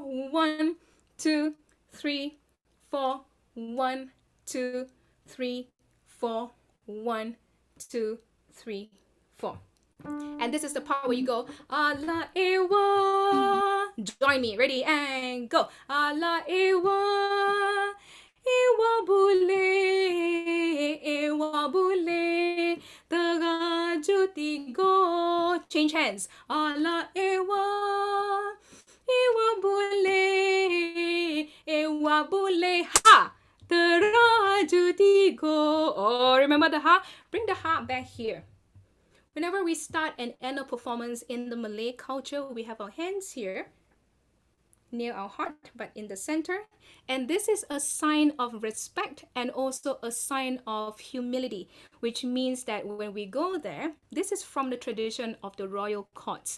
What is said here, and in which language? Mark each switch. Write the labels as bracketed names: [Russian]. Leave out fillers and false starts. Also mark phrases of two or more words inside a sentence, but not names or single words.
[English] 1, 2, 3, 4. 1, 2, 3, 4. 1, 2, 3, 4. And this is the part where you go ala ewa. Join me. Ready and go. Ala ewa. Ewa bule. Taga jutigo. Change hands. Ala ewa. Ewa bule. Ha. Teraju go. Oh, remember the ha? Bring the ha back here. Whenever we start and end a performance in the Malay culture, we have our hands here near our heart, but in the center. And this is a sign of respect and also a sign of humility, which means that when we go there, this is from the tradition of the royal courts.